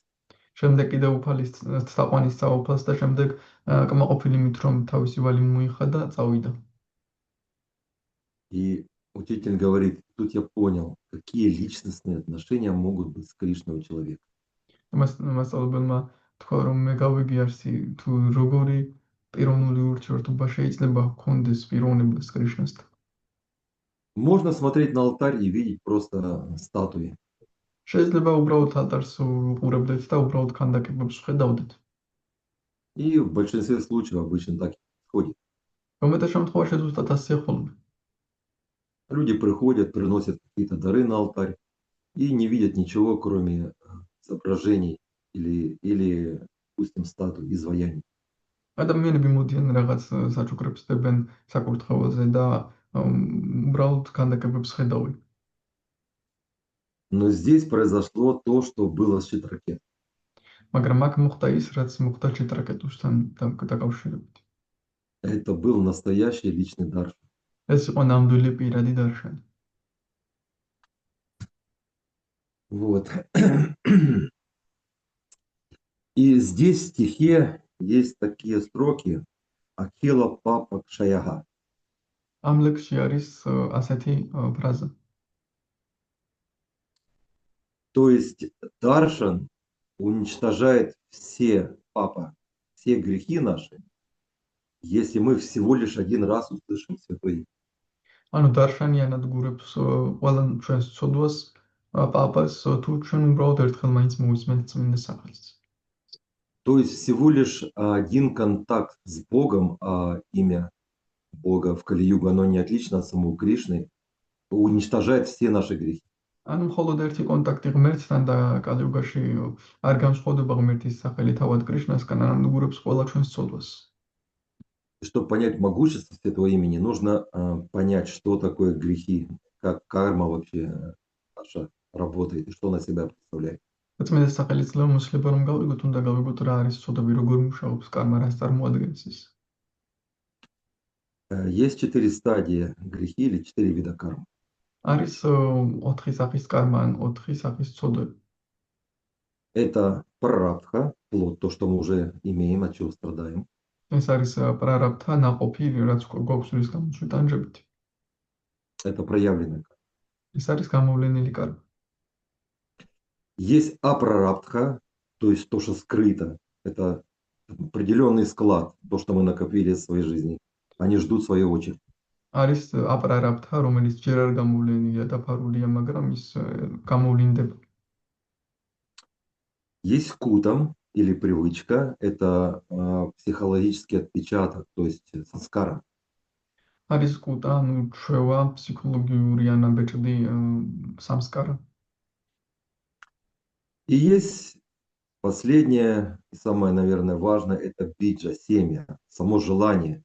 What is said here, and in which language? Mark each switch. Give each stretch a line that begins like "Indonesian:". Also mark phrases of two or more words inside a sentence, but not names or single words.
Georgian: შემდეგ კიდევ უფალის თაყვანის წაუფლას და შემდეგ კმაყოფილი მით, რომ თავისი ვალი მოიხა და წავიდა.
Russian: И учитель говорит, тут я понял, какие личностные отношения могут быть с Кришной у человека.
Georgian: მასწავლებელმა თქვა, რომ მე გავიგე არსი თუ როგორი პიროვნული ურთიერთობა შეიძლება ჰქონდეს პიროვნებას კრიშნასთან.
Russian: Можно смотреть на алтарь и видеть просто статуи.
Georgian: შეიძლება უბრალოდ алтарს უყურებდეთ და უბრალოდ ქანდაკებებს ხედავდეთ.
Russian: И в большинстве случаев обычно так и происходит.
Georgian: რომელთა შემთხვევაში ზუსტად ასეა ხოლმე.
Russian: Люди приходят, приносят какие-то дары на алтарь и не видят ничего, кроме изображений или, допустим, статуй, изваяний.
Georgian: ადამიანები მოდიან რაღაც საჩუქრებს დებენ საკურთხეველზე და უბრალოდ ქანდაკებებს ხედავენ.
Russian: Но здесь произошло то, что было с Читракет.
Georgian: მაგრამ აქ მოხდა ის, რაც მოხდა ჩიტრაკეტუსთან დაკავშირებით.
Russian: Это был настоящий личный дар.
Georgian: ეს იყო ნამდვილი პირადი დარშანი.
Russian: Вот. И здесь в стихе есть такие строки Акила Папа Кшаяга.
Georgian: ამ ლექსში არის ასეთი ფრაზა.
Russian: То есть Даршан уничтожает все грехи наши, если мы всего лишь один раз услышим Святое Имя.
Georgian: ანუ დარშანი ანადგურებს ყველა ჩვენს ცოდვას პაპას თუ ჩვენ უბრალოდ ერთხელ მაინც მოვისმენთ წმინდა სახელს.
Russian: То есть всего лишь один контакт с Богом, а имя Бога в Кали-югу, оно не отлично от самого Кришны, уничтожает все наши грехи.
Georgian: ანუ მხოლოდ ერთი კონტაქტი ღმერთთან და კალიუგაში არ განსხვავდება ღმერთის სახელი თავად კრიშნასგან, ანადგურებს ყველა ჩვენს ცოდვას.
Russian: И чтобы понять могущество Святого имени, нужно понять, что такое грехи, как карма вообще наша работает и что она себя представляет.
Georgian: წმინდა სახელის წლება მოსლება რომ გავიგოთ, უნდა გავიგოთ რა არის ცოდვები, როგორ მუშაობს კარმა, რას წარმოადგენს ის.
Russian: Есть 4 стадии грехи или 4 вида кармы.
Georgian: არის 4 სახის კარმა ან 4 სახის ცოდვები.
Russian: Это прарабдха, плод, то, что мы уже имеем, от чего страдаем.
Georgian: ეს არის პრარაბთა ნაყოფი, რაც გვაქვს რის გამოწვით ანჯებით.
Russian: Это проявленная карма.
Georgian: ეს არის გამოვლენილი კარმა.
Russian: Есть апрарабдха, то есть то, что скрыто. Это определенный склад, то, что мы накопили в своей жизни. Они ждут своей очереди.
Georgian: არის აპრარაბთა, რომელიც ჯერ არ გამოვლენილია და ფარულია, მაგრამ ის გამოვლინდება.
Russian: Есть кутам или привычка, это психологический отпечаток, то есть санскара.
Georgian: არის კუტა, ანუ ჩვევა, ფსიქოლოგიური ანაბეჭდი სამსკარა.
Russian: И есть последнее, и самое, наверное, важное, это биджа, семя, само желание.